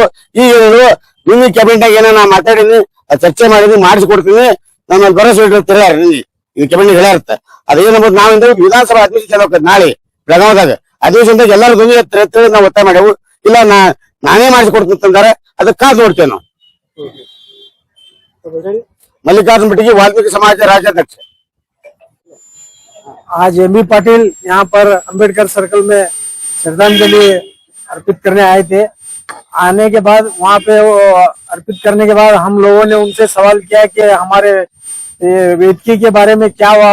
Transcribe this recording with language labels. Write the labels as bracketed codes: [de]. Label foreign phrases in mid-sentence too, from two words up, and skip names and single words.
[kn] ಈಗ ಹೇಳಿದ್ರು ನಿನ್ನ ಕ್ಯಾಬಿನೆಟ್ ಏನೋ ನಾ ಮಾತಾಡಿನಿ, ಚರ್ಚೆ ಮಾಡಿದ್ನಿ, ಮಾಡಿಸ್ಕೊಡ್ತೀನಿ, ನಮ್ಮಲ್ಲಿ ಭರವಸೆ ಇಟ್ಟಿರ್ತೀರ ಈ ಕ್ಯಾಬಿನೆಟ್ ಹೇಳಿರುತ್ತೆ. ಅದೇನಂಬುದು ನಾವಿಂದ ವಿಧಾನಸಭಾ ಅಧಿವೇಶನ ನಾಳೆ ಬೆಳಗಾವದಾಗ ಅಧಿವೇಶನದಾಗ ಎಲ್ಲರೂ ಧ್ವನಿ ನಾವು ಒತ್ತಾಯ ಮಾಡ್ಯಾವು. ಇಲ್ಲ ನಾನೇ ಮಾಡಿಸ್ಕೊಡ್ತಂತಾರೆ, ಅದಕ್ಕೆ ಕಾದು ನೋಡ್ತೇವೆ ನಾವು. [hi] मल्लिकार्जुन बटी वाल्मीकि समाज राज्याध्यक्ष। आज एमबी पाटिल यहाँ पर अंबेडकर सर्कल में श्रद्धांजलि अर्पित करने आए थे। आने के बाद वहाँ पे वो अर्पित करने के बाद हम लोगों ने उनसे सवाल किया कि हमारे वेदकी के बारे में क्या हुआ।